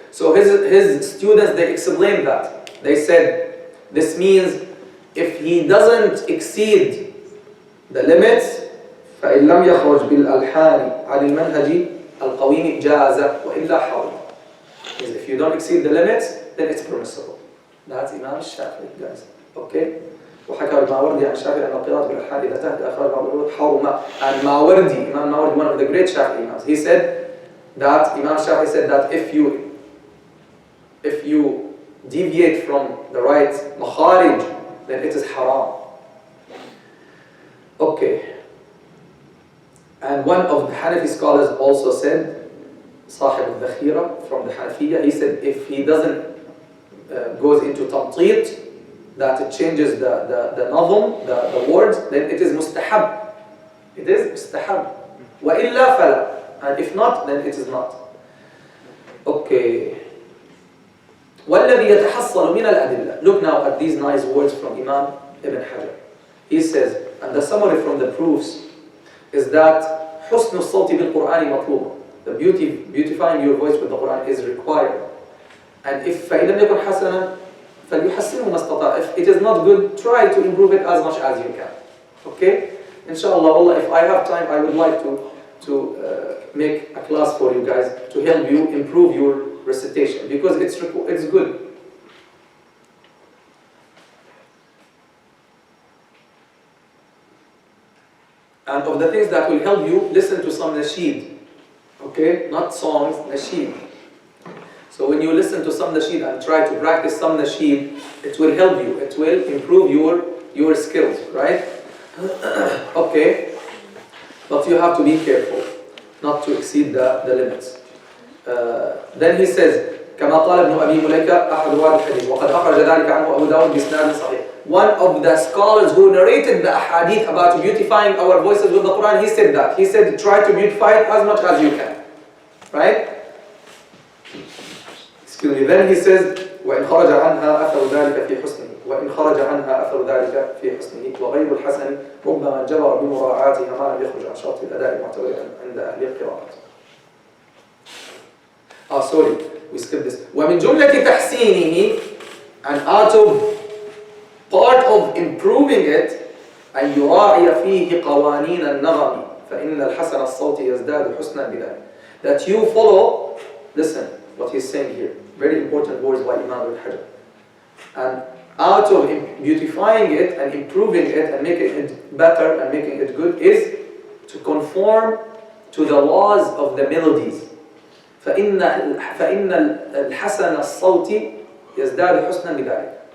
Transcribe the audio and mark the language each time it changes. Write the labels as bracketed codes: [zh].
[en] So his students, they explained that. They said, this means if he doesn't exceed the limits, [ar] فإن لم يخرج بالألحان عن المنهج القويم جاز وإلا حرم. [en] If you don't exceed the limits, then it's permissible. That's Imam al-Shafi'i, guys. Okay? [ar] وحكى الماوردي عن الشافعي أن القراءة بالألحان إذا تحت أخراج بعض الأمور حرمة. [en] And Imam Mawardi, one of the great Shafi'i Imams, he said that Imam Shafi'i said that if you deviate from the right makharij, then it is haram. Okay. And one of the Hanafi scholars also said, Sahib al-Dhakhira from the Hanafiya, he said if he doesn't goes into tamtit, that it changes the nazm, the words, then it is mustahab. It is mustahab. [ar] وَإِلَّا فَلَا. [en] And if not, then it is not. Okay. [ar] وَالَّذِي يَتَحَصَّلُ مِنَ الْأَدِلَّةِ. [en] Look now at these nice words from Imam Ibn Hajar. He says, and the summary from the proofs is that [ar] حُسْنُ الصَّوْتِ بِالْقُرْآنِ مَطْلُوبٌ. [en] The beautifying your voice with the Quran is required. And if [ar] فَإِنْ لَمْ يَكُنْ حَسَنًا فَلْيُحَسِّنْهُ مَا اسْتَطَاعَ. [en] If it is not good, try to improve it as much as you can. Okay? Inshallah, Allah, if I have time, I would like to make a class for you guys to help you improve your recitation, because it's good. And of the things that will help you, listen to some nasheed. Okay? Not songs, nasheed. So when you listen to some nasheed and try to practice some nasheed, it will help you. It will improve your skills, right? Okay? But you have to be careful not to exceed the limits. Then he says, [ar] كما قال ابن أبي مليكة أحد رواه الحديث وقد أخرج ذلك عنه أبو داود بإسناد صحيح. [en] One of the scholars who narrated the ahadith about beautifying our voices with the Quran, he said that. He said, try to beautify it as much as you can. Right? Excuse me. Then he says, [ar] وإن خرج عنها أثر ذلك في حسنه وإن خرج عنها أثر ذلك في حسنه وغير الحسن ربما جبر بمراعاتها ما لم يخرج عن شرط الأداء المعتبر عند أهل القراءة. [en] Sorry, we skipped this. [ar] ومن جملة تحسينه, [en] and out of part of improving it, [ar] أن يراعي فيه قوانين النغم فإن الحسن الصوت يزداد حسنا بذلك. [en] That you follow, listen what he's saying here, very important words by Imam al-Hajar. And out of beautifying it and improving it and making it better and making it good is to conform to the laws of the melodies. [ar] فإن الحسن الصوت يزداد حسنا بذلك.